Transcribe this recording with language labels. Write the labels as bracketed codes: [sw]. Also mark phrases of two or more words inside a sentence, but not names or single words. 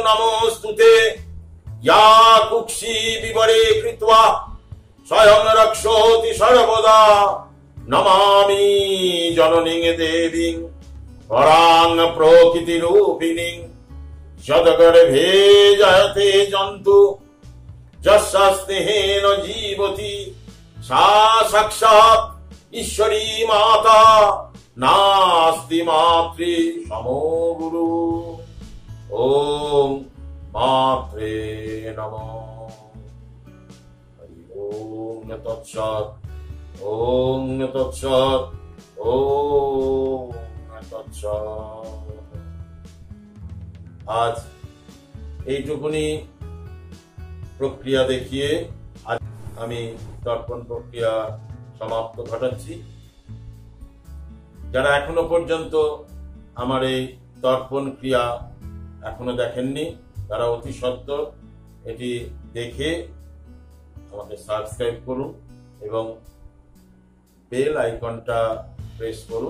[sa] নমোস্তুতে ইয়া কুক্ষি বিবরে কৃত্বা স্বয়ং রক্ষোতি সর্বদা নমামি জননীং দেবীং পরাং প্রকৃতিরূপিণীং যদগর্ভে জয়তে জন্তু যস্যা স্নেহেন জীবতি সা সাক্ষাৎ ঈশ্বরী মাতা নাস্তি মাতৃ সমো গুরু। ওম মাত্রে নমঃ। হরি ওম তৎসৎ। ওম তৎসৎ। ওম তৎসৎ। [bn] আজ এইটুকুনি প্রক্রিয়া দেখিয়ে আজ আমি তর্পণ প্রক্রিয়া সমাপ্ত ঘটাচ্ছি। যারা এখনো পর্যন্ত আমার এই তর্পণ ক্রিয়া এখনো দেখেননি তারা অতি সত্বর এটি দেখে আমাকে সাবস্ক্রাইব করুন এবং বেল আইকনটা প্রেস করুন।